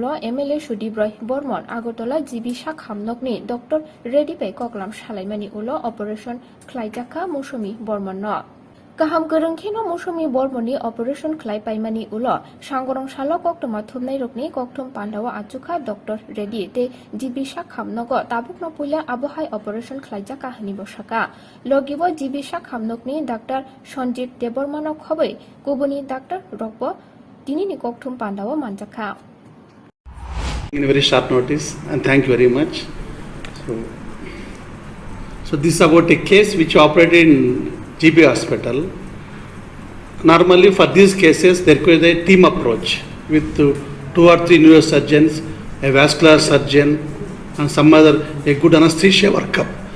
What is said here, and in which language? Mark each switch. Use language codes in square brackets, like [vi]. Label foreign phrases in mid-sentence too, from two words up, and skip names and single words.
[trp] एमएलए सुदीप रॉय बर्मन आगरतला जिबि साखामनकनि डक्टर रेडिबाय कगलाम सालायमानि उल अपारेशन खालायजाखा मौसुमी बर्मन गाहाम गोरोंखिनो मौसुमी बर्मननि अपारेशन खालायबायमानि उल सांगरं साल कक्टमा थुमनाइरकनि कक्टम पान्डावा आजुखा डक्टर रेडी ते जिबि साखामनक ताबुकनो पुइला आबहाय अपारेशन खालायजाखा हनि बसाका लगिबो जिबि साखामनकनि डाक्टर सञ्जीत देबर्मानो खबै गुबुननि डाक्टर रकब दिनिनि कक्टम पान्डावा मानजाखा। [en] In a very short notice, and thank you very much. So this is about a case which operated in GB hospital. Normally for these cases there could be a team approach with 2 or 3 neurosurgeons, a vascular surgeon and some other a good anesthesia workup.